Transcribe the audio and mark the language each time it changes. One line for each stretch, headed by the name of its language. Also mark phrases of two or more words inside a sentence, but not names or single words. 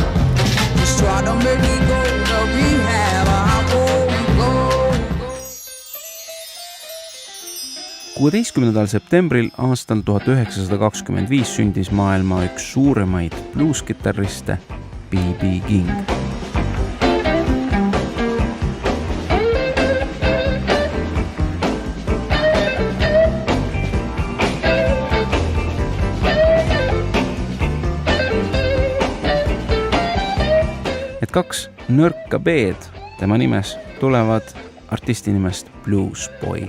English: Just try to make me go to rehab. I won't go.
Estonian: 16. septembril aastal 1925 sündis maailma üks suuremaid bluuskitarriste B.B. King. Et 2 nõrka B-d tema nimes tulevad artisti nimest Blues Boy.